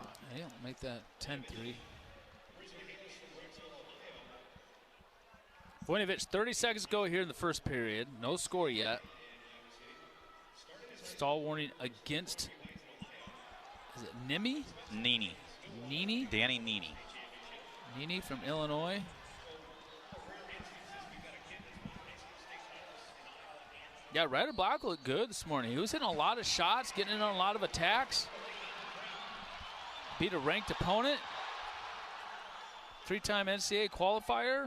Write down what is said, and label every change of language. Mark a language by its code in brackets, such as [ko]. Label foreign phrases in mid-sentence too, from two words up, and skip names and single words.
[en] He'll make that 10-3. Voyovich, 30 seconds to go here in the first period. No score yet. Stall warning against, is it Nini? Nini. Nini? Danny Nini. Nini from Illinois. Yeah, Ryder Block looked good this morning. He was hitting a lot of shots, getting in on a lot of attacks. Beat a ranked opponent. 3-time NCAA qualifier.